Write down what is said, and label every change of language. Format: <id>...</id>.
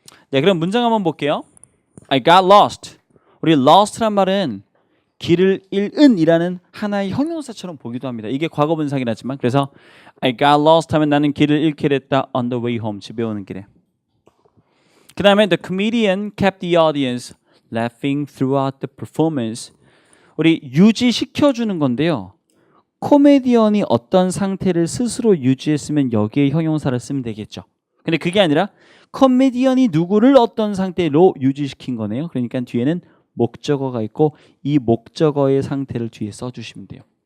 <ko>네, 그럼 문장 한번 볼게요.</ko> <en>I got lost.</en> <ko>우리 lost란 말은 길을 잃은 이라는 하나의 형용사처럼 보기도 합니다. 이게 과거 분사긴 하지만 그래서</ko> <en>I got lost</en> <ko>하면 나는 길을 잃게 됐다</ko> <en>on the way home.</en> <ko>집에 오는 길에. 그 다음에</ko> <en>the comedian kept the audience laughing throughout the performance.</en> <ko>우리 유지시켜주는 건데요. 코미디언이 어떤 상태를 스스로 유지했으면 여기에 형용사를 쓰면 되겠죠. 근데 그게 아니라 코미디언이 누구를 어떤 상태로 유지시킨 거네요. 그러니까 뒤에는 목적어가 있고 이 목적어의 상태를 뒤에 써주시면 돼요.</ko>